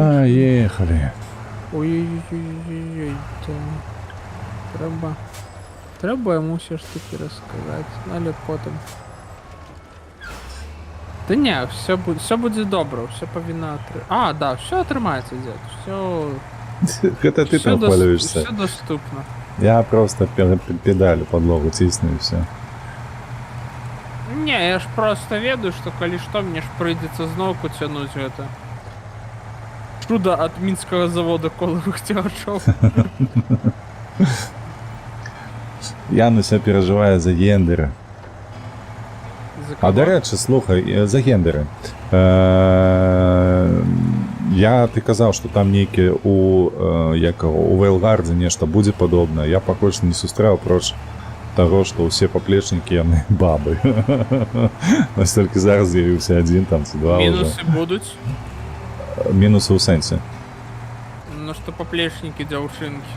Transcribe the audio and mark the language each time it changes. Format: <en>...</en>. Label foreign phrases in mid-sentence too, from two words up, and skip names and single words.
<ru>Поехали.</ru> <be>Ой-ой-ой-ой-ой. Трэба.</be> <uk>Треба йому все ж таки розказати, але потім. Та ні, все буде добре, все повинно А, да, все отримається, дід, все...</uk> <ru>Это ты там хвалишься.</ru> <uk>Все доступно.</uk> <ru>Я просто педаль подлогу тисну и все. Не, я ж просто ведаю, что коли что, мне ж придется знову тянуть это. Чудо от Минского завода коловых тяжов.</ru> <uk>Януся переживає за гендери. А до речі, слухай, за гендери. Ти казав, що там</uk> <be>нейкі у Вейлгарді нешта будзе падобнае. Я пакуль не сустрэў проч таго, што ўсе паплечнікі яны бабы. Настолькі зараз з'явіўся адзін там ці два ўжо. Мінусы будуць? Мінусы ў сэнсе. Ну што паплечнікі дзяўчынкі.</be>